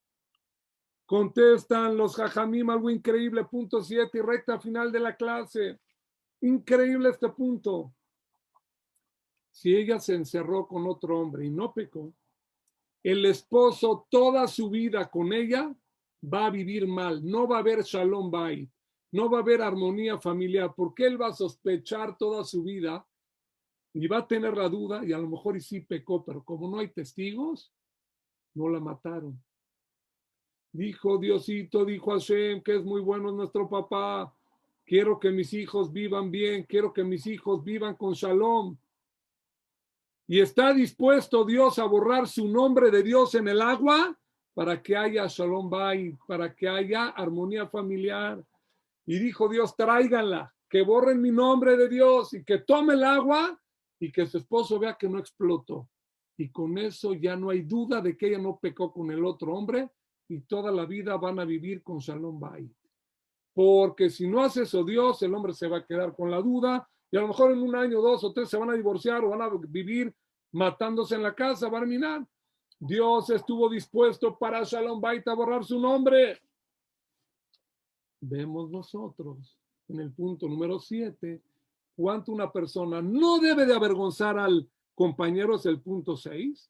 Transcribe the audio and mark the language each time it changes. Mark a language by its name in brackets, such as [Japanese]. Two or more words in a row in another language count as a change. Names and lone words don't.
[Spanish] Contestan los Jajamim algo increíble, punto 7 y recta final de la clase. Increíble este punto. Si ella se encerró con otro hombre y no pecó, el esposo toda su vida con ella va a vivir mal, no va a haber [Hebrew] שלום בית, [Spanish] no va a haber armonía familiar, porque él va a sospechar toda su vida y va a tener la duda y a lo mejor y sí pecó, pero como no hay testigos, no la mataron. Dijo Diosito, dijo Hashem, que es muy bueno nuestro papá, quiero que mis hijos vivan bien, quiero que mis hijos vivan con shalom. Y está dispuesto Dios a borrar su nombre de Dios en el agua para que haya [Hebrew] שלום בית, [Spanish] para que haya armonía familiar. Y dijo Dios, tráiganla, que borren mi nombre de Dios y que tome el agua y que su esposo vea que no explotó. Y con eso ya no hay duda de que ella no pecó con el otro hombre y toda la vida van a vivir con [Hebrew] שלום בית. [Spanish] Porque si no hace eso Dios, el hombre se va a quedar con la duda y a lo mejor en un año, 2 o 3 se van a divorciar o van a vivir matándose en la casa, Barminan. Dios estuvo dispuesto para [Hebrew] שלום בית [Spanish] a borrar su nombre. Vemos nosotros en el punto número 7 cuánto una persona no debe de avergonzar al compañero, es el punto 6.